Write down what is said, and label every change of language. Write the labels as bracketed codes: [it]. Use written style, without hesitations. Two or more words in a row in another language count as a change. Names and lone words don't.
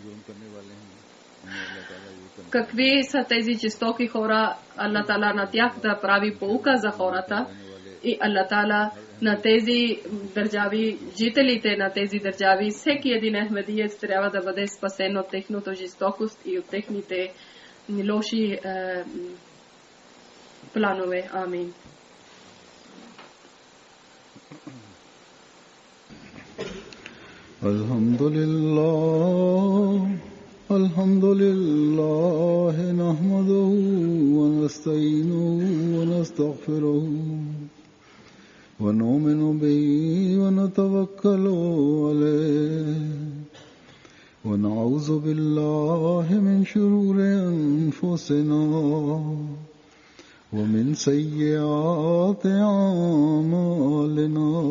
[bg] Какви са тези жестоки хора, Аллах Тала на тях да прави поука за хората и Аллах Тала на тези държави, жителите на тези държави, всеки един ахмедиец трябва да бъде спасен от техната жестокост и от техните лоши планове. Амин. [ar] الحمد لله نحمده و نستعينه و نستغفره و نؤمن به و نتوكل عليه و نعوذ بالله من شرور أنفسنا و من سيئات أعمالنا.